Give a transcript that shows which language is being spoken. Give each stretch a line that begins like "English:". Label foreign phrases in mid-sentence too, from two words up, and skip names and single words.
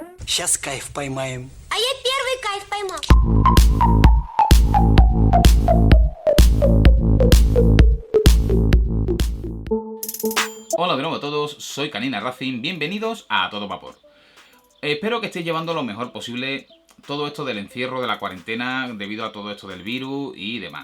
Russian: Сейчас кайф поймаем. А я первый кайф поймал.
Spanish: Hola de nuevo a todos, soy Canina Racing, bienvenidos a Todo Vapor. Espero que estéis llevando lo mejor posible todo esto del encierro, de la cuarentena, debido a todo esto del virus y demás.